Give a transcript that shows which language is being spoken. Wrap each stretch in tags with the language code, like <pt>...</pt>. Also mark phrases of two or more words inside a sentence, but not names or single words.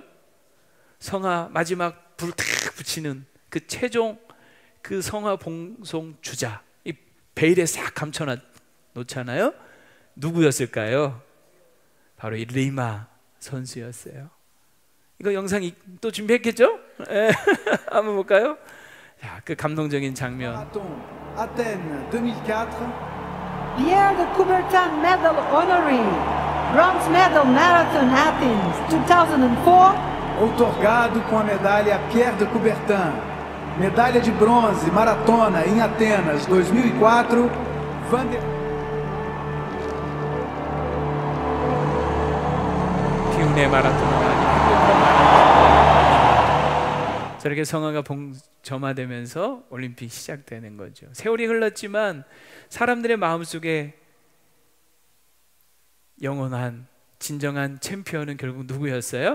<ko>성화 마지막 불 탁 붙이는 그 최종 그 성화 봉송 주자, 이 베일에 싹 감춰 놓잖아요. 누구였을까요? 바로 이 리마 선수였어요. 이거 영상 또 준비했겠죠? 한번 볼까요? 자, 그 감동적인 장면. Athènes 2004.</ko> <en>Pierre de Coubertin Medal honoree, Bronze Medal Marathon Athens 2004.</en> <pt>Outorgado com a medalha Pierre de Coubertin, medalha de bronze maratona em Atenas 2004.</pt> <ko>비운의 마라톤은 저렇게 성화가 점화되면서 올림픽 시작되는 거죠. 세월이 흘렀지만 사람들의 마음속에 영원한 진정한 챔피언은 결국 누구였어요?</ko>